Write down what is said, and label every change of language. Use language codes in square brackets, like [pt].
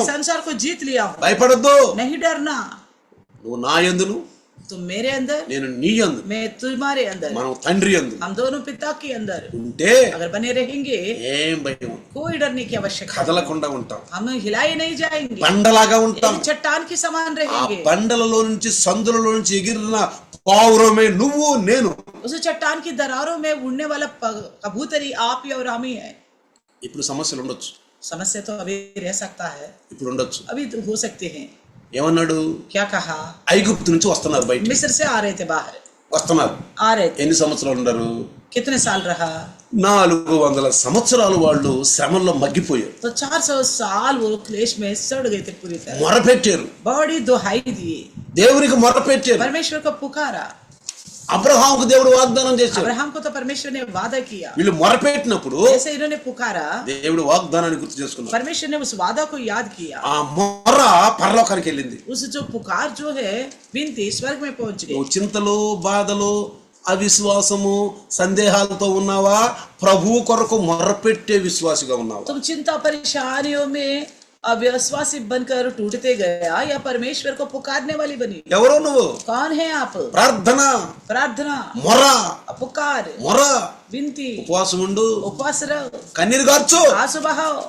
[hi] मैं संसार को जीत लिया हूँ, [te] భయపడొద్దు. [hi] नहीं डरना, [te] నువ్వు నా యందును, [hi] तुम मेरे अंदर, [te] నేను నీ యందు, [hi] मैं तुम्हारे अंदर, [te] మనం తండ్రి యందు [hi] हम दोनों पिता के अंदर [te] ఉంటే [hi] अगर बने रहेंगे [te] ఏం భయం, [hi] कोई डरने की आवश्यकता नहीं। [te] కదలకుండా ఉంటాం, [hi] हम हिलाए नहीं जाएंगे, [te] బండలాగా ఉంటాం. [hi] एक चट्टान के समान ఆ रहेंगे। [te] బండలలో నుంచి సందులలో నుంచి ఎగిరిన పావురమే నువ్వు నేను. [hi] उस चट्टान की दरारों में उड़ने वाला कबूतरी आप ही और हम ही है। [te] ఇప్పుడు సమస్యలు ఉండొచ్చు, [hi] समस्या तो अभी रह सकता है, [te] ఇప్పుడు ఉండొచ్చు. [hi] अभी तो हो सकते हैं। [te] ఏమన్నాడు? [hi] क्या कहा? [te] ఐగుప్తు నుంచి వస్తున్నారు, బయట [hi] मिस्र से आ रहे थे, बाहर [te] వస్తున్నారు. [hi] आ रहे थे। [te] ఎన్ని సంవత్సరాలు ఉన్నారు? [hi] कितने साल रहा? [te] 400 సంవత్సరాలు వాళ్ళు శ్రమల్లో మగ్గిపోయారు. [hi] तो 400 साल वो क्लेश में सड़ गए थे पूरी तरह। [te] మొరపెట్టారు, [hi] बड़ी दुहाई दी, [te] దేవునికి మొరపెట్టారు. [hi] परमेश्वर को पुकारा। [te] అబ్రహాముకు దేవుడు వాగ్దానం చేశాడు. [hi] अब्राहम को तो परमेश्वर ने वादा किया। [te] వీళ్ళు మొరపెట్టినప్పుడు [hi] जैसे इन्होंने पुकारा, [te] దేవుడు వాగ్దానాన్ని గుర్తు చేసుకున్నాడు. [hi] परमेश्वर ने उस वादा को याद किया। [te] ఆ మొర పరలోకానికి వెళ్ళింది. [hi] उस जो पुकार जो है विनती स्वर्ग में पहुंच गई। [te] నువ్వు చింతలు, బాధలు, అవిశ్వాసము, సందేహాలతో ఉన్నావా? ప్రభువు కొరకు మొరపెట్టే విశ్వాసిగా ఉన్నావా? [hi] तुम चिंता परेशानियों में अविश्वासी बनकर टूटते गया या परमेश्वर को पुकारने वाली बनी? [te] ఎవరు నువ్వు? [hi] कौन है आप? [te] ప్రార్థన, [hi] प्रार्थना, [te] మొర, [hi] पुकार, [te] మొర, [hi] विनती, [te] ఉపవాసం ఉండు, [hi] उपवास रहो, [te] కన్నీరు గార్చు, [hi] आंसू बहाओ,